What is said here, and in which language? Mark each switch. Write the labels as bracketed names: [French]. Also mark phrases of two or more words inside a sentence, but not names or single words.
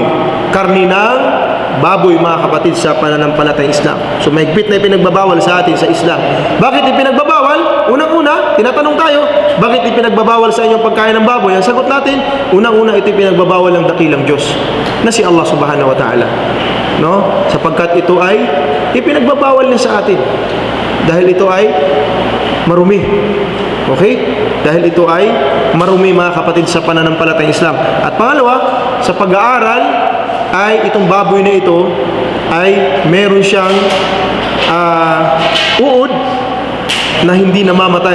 [Filipino] Karni ng baboy, mga kapatid, sa pananampalatayang Islam. So mahigpit na ipinagbabawal sa atin sa Islam. Bakit ipinagbabawal? Unang-una, tinatanong tayo, bakit ipinagbabawal sa inyong pagkain ng baboy? Ang sagot natin, unang-una, ito ipinagbabawal ng dakilang Diyos na si Allah [Arabic] سبحانه وتعالى. [Filipino] No? Sapagkat ito ay ipinagbabawal niya sa atin. Dahil ito ay marumi. Okay? Dahil ito ay marumi, mga kapatid, sa pananampalatayang Islam. At pangalawa, sa pag-aaral, ay itong baboy na ito ay meron siyang uod na hindi namamatay.